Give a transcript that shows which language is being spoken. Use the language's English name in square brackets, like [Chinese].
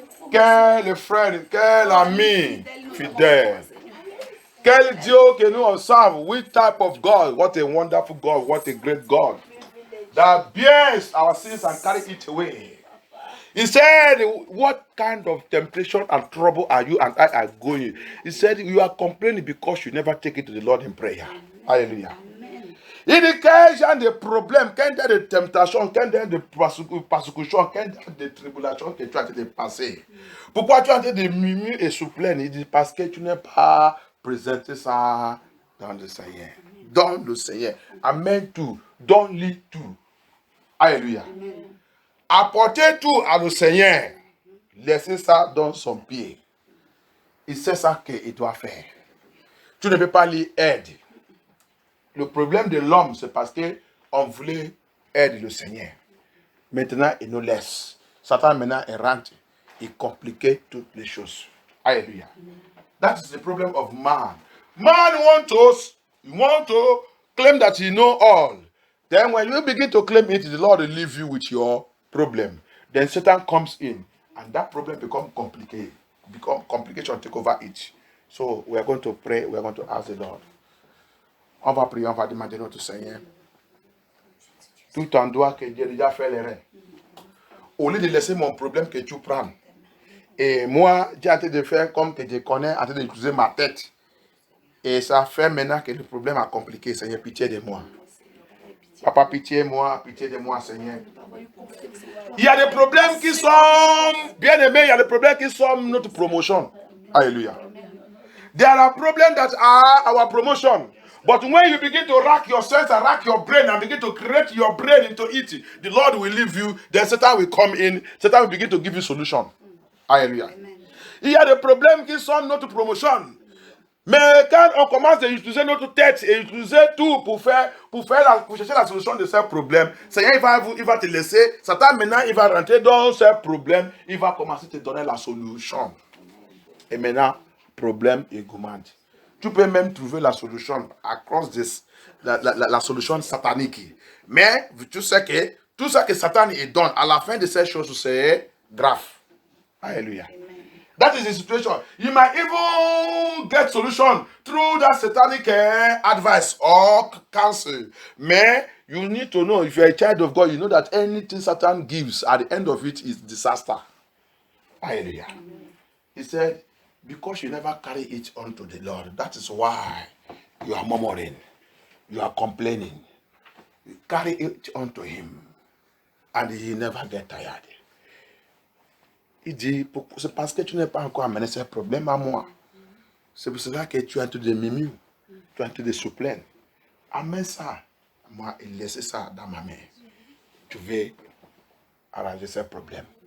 [French] Quel frère, quel ami fidèle. Quel Dieu que nous on serve. [English] Which type of God? What a wonderful God. What a great God. That bears our sins and carry it away. He said, what kind of temptation and trouble are you and I are going? He said, you are complaining because you never take it to the Lord in prayer. Hallelujah. [French] Il dit quand j'ai des problèmes, quand il y a des temptations, quand il y a des persécutions, quand il y a des tribulations que tu as de passer. Pourquoi tu as de murmurer et souffler? Il dit parce que tu n'as pas présenté ça dans le Seigneur. Dans le Seigneur. Amène tout. Donne-lui tout. Alléluia. Apportez tout à le Seigneur. Laissez ça dans son pied. Il sait ça qu'il doit faire. Tu ne peux pas lui aider. Le problème de l'homme, c'est parce qu'on voulait aider le Seigneur. Maintenant, il nous laisse. Satan maintenant est rentré. Il compliquait toutes les choses. Alléluia. [English] That is the problem of man. Man want to claim that he know all. Then when you begin to claim it, the Lord will leave you with your problem. Then Satan comes in, and that problem becomes complicated. Complication take over it. So we are going to pray. We are going to ask the Lord. [French] On va prier, on va demander notre Seigneur. Tout en doigt que Dieu a déjà fait les reins. Au lieu de laisser mon problème que tu prends. Et moi, j'ai en train de faire comme que je connais, en train d'utiliser ma tête. Et ça fait maintenant que le problème a compliqué. Seigneur, pitié de moi. Papa, pitié de moi, Seigneur. Il y a des problèmes qui sont bien aimés, il y a des problèmes qui sont notre promotion. Alléluia. [English] There are problems that are our promotion. But when you begin to rack your sense and rack your brain and begin to create your brain into it, the Lord will leave you. Then Satan will come in. Satan will begin to give you solution. Alléluia. [French] Il y a des problèmes qui sont notre promotion. Mais quand on commence à utiliser notre tête et utiliser tout pour chercher la solution de ces problèmes, Seigneur, il va te laisser. Satan, maintenant, il va rentrer dans ces problèmes. Il va commencer à te donner la solution. Et maintenant, problème augmente. Tu peux même trouver la solution à cause de la solution satanique. Mais tu sais que tout ça que Satan donne, à la fin de ces choses, c'est grave. [English] Alléluia. That is the situation. You might even get solution through that satanic advice or counsel. Man, you need to know, if you're a child of God, you know that anything Satan gives, at the end of it is disaster. Hallelujah. He said, because you never carry it unto the Lord, that is why you are murmuring, you are complaining. You carry it unto him, and he never get tired. [French] Il dit, c'est parce que tu n'as pas encore amené ces problèmes à moi. C'est pour cela que tu es en train de mimir, tu es en train de se plaindre. Amène ça, moi, et laisse ça dans ma main. Tu veux arranger ces problèmes.